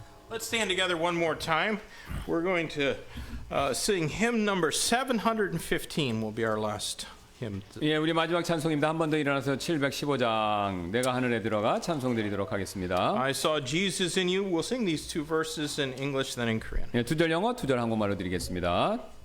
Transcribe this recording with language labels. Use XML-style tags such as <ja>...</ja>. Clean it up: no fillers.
<en>Let's stand together one more time. We're going to sing hymn number 715 will be our last hymn.</en> <ko>예, 우리 마지막 찬송입니다. 한 번 더 일어나서 715장 내가 하늘에 들어가 찬송 드리도록 하겠습니다.</ko> <en>I saw Jesus in you. We'll sing these two verses in English, then in Korean.</en> <ko>예, 2절 영어, 2절 한국말로 드리겠습니다.</ko>